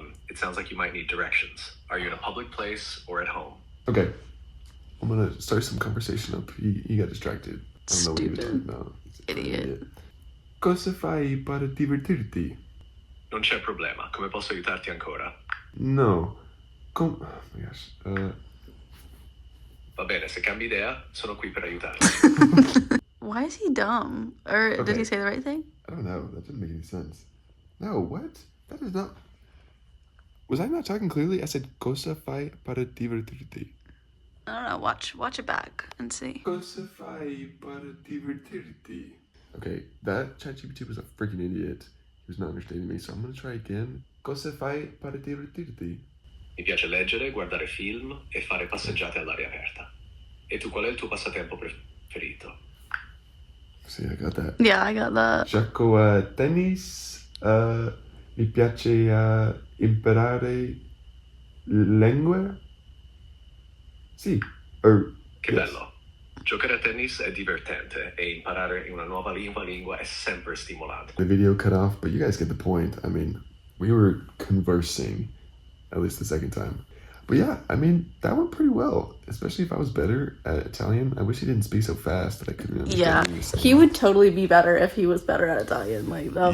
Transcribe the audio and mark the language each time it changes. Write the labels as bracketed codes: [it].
[en] It sounds like you might need directions. Are you in a public place or at home? Okay, I'm gonna start some conversation up. He got distracted. I don't know what he was talking about. Idiot. [it] Cosa fai per divertirti? Non c'è problema. Come posso aiutarti ancora? [en] No. Oh my gosh. [it] Va bene, se cambi idea, sono qui per aiutarti. [en] Why is he dumb? Or did Okay. he say the right thing? I don't know. That didn't make any sense. No, what? That is not... Was I not talking clearly? I said, [it] cosa fai per divertirti? [en] I don't know. Watch it back and see. [it] Cosa fai per divertirti? [en] Okay, that ChatGPT was a freaking idiot. He was not understanding me, so I'm gonna try again. [it] Cosa fai per divertirti? Mi piace leggere, guardare film e fare passeggiate all'aria aperta. E tu qual è il tuo passatempo preferito? [en] See, I got that. Yeah, I got that. [it] Gioco a tennis. Mi piace imparare lingue. Sì. Che [en] Yes. [it] bello. Giocare a tennis è divertente e imparare una nuova lingua è sempre stimolante. [en] The video cut off, but you guys get the point. I mean, we were conversing, at least the second time. But yeah, I mean, that went pretty well, especially if I was better at Italian. I wish he didn't speak so fast that I couldn't understand Yeah, what he was saying. he would totally be better if he was better at Italian. Like that